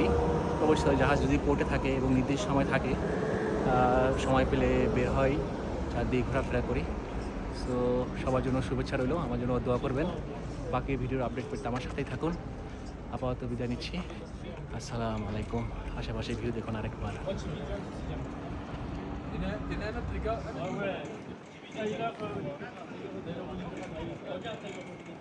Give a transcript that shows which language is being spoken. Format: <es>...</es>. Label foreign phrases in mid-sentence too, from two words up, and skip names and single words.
<bn>অবশ্যই জাহাজ যদি পোর্টে থাকে এবং নির্দিষ্ট সময় থাকে, সময় পেলে বের হয়, চারদিকে ঘোরাফেরা করি। সো সবার জন্য শুভেচ্ছা রইল, আমার জন্য দোয়া করবেন। বাকি ভিডিওর আপডেট পেতে আমার সাথেই থাকুন। আপাতত বিদায় নিচ্ছি, আসসালামু আলাইকুম। আশেপাশে ভিউ দেখুন আরেকবার।</bn> <fr>Il y en a un autre, les gars.</fr>